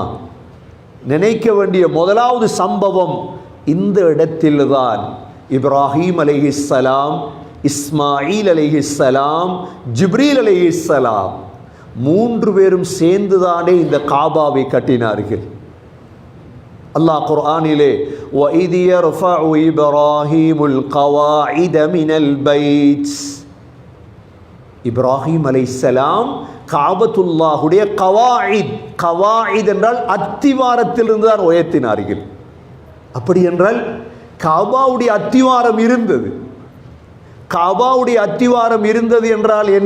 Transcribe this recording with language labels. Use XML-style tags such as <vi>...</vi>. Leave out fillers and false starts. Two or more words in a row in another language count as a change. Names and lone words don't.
<ta>நினைக்க வேண்டிய முதலாவது சம்பவம் இந்த இடத்தில்தான் இப்ராஹீம் அலைஹிஸ்ஸலாம், இஸ்மாயில் அலைஹிஸ்ஸலாம், ஜிப்ரீல் அலைஹிஸ்ஸலாம் 3 பேரும் சேர்ந்துதானே இந்த காபாவை கட்டினார்கள்.</ta> <ar>அல்லாஹ் குர்ஆனிலே وَإِذْ يَرْفَعُ إِبْرَاهِيمُ الْقَوَاعِدَ مِنَ الْبَيْتِ,</ar> <ta>இப்ராஹீம் அலைஹிஸ்ஸலாம் காபத்துல்லாஹுடைய கவாயித், கவாயித் என்றால் அத்திவாரத்திலிருந்து தான் உயர்த்தினார்கள். அப்படி என்றால் காபாவுடைய அத்திவாரம் இருந்தது. காபாவுடைய அத்திவாரம் இருந்தது என்றால் என்ன?</ta>